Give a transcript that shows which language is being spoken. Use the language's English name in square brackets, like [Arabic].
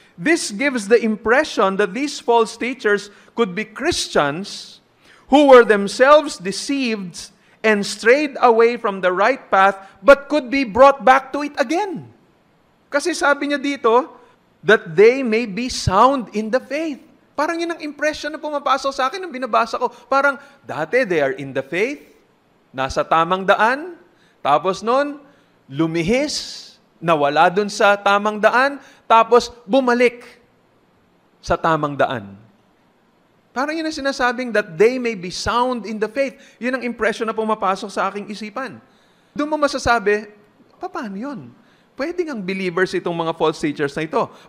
[English] This gives the impression that these false teachers could be Christians who were themselves deceived and strayed away from the right path, but could be brought back to it again. [Filipino] Kasi sabi niya dito, [English] that they may be sound in the faith. [Filipino] Parang yun ang impression na pumapasok sa akin nung binabasa ko. Parang, dati [English] they are in the faith, [Filipino] nasa tamang daan, tapos nun, lumihis, nawala dun sa tamang daan, tapos bumalik sa tamang daan. Parang yun ang sinasabing [English] that they may be sound in the faith. [Filipino] Yun ang impression na pumapasok sa aking isipan. Doon mo masasabi, paano yun? Pwedeng ang believers itong mga false teachers na ito.